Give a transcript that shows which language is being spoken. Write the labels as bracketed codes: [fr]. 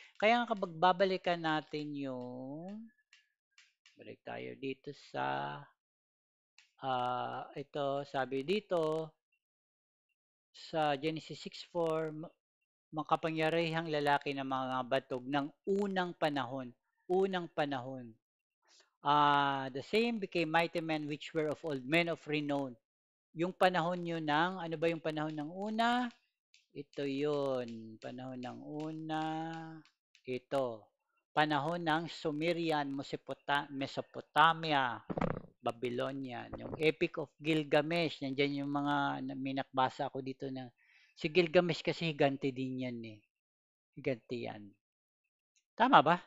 [tl] Kaya nga kapag babalikan natin balik tayo dito sa, ito, sabi dito, sa Genesis 6:4, makapangyarihang lalaki ng mga batog ng unang panahon. Unang panahon. [en] The same became mighty men which were of old, men of renown. [tl] Yung panahon yun ng, ano ba yung panahon ng una? Ito yun. Panahon ng una. Ito. Panahon ng Sumerian, Mesopotamia, Babylonian. Yung Epic of Gilgamesh. Nandiyan yung mga, may nakbasa ako dito na, si Gilgamesh kasi higante din yan eh. Higante yan. Tama ba?